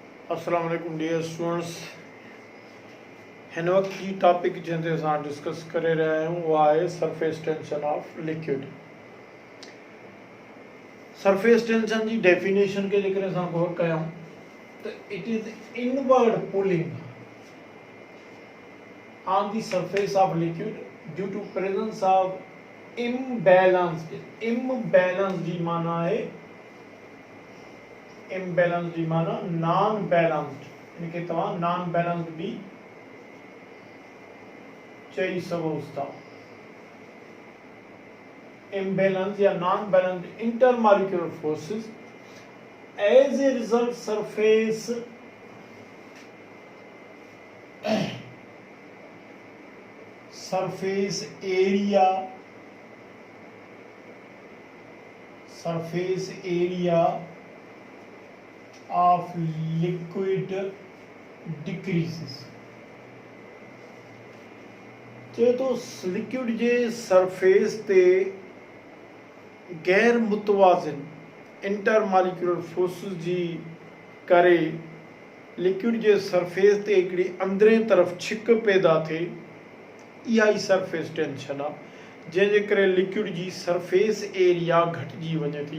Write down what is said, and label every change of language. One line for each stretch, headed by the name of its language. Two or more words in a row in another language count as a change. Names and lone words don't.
Arabic: السلام عليكم
English: dear students.
Sindhi: हिन वक्त जी टॉपिक जिन ते असां डिस्कस करे रहिया आहियूं उहा आहे
English: surface tension of liquid. surface tension
Sindhi: जी डेफिनेशन के जेकर असां गौर कयूं त
English: it is inward pulling on the surface of liquid due to presence of imbalance
Sindhi: जी माना है इम्बैलेंस जी माना
English: non balanced,
Sindhi: इनके तव्हां
English: non balanced
Sindhi: भी चई सघो था।
English: imbalance या non-balanced intermolecular forces as a result surface area of liquid decreases।
Sindhi: चए तो लिक्विड जे सरफेस ते गैर मुतवाज़िन
English: intermolecular forces
Sindhi: जी करे लिक्विड जे सरफेस ते हिकिड़ी अंदरे तरफ़ छिक पैदा थिए, इहा ई
English: surface tension
Sindhi: आहे जंहिंजे करे लिक्विड जी
English: surface area
Sindhi: घटिजी वञे थी।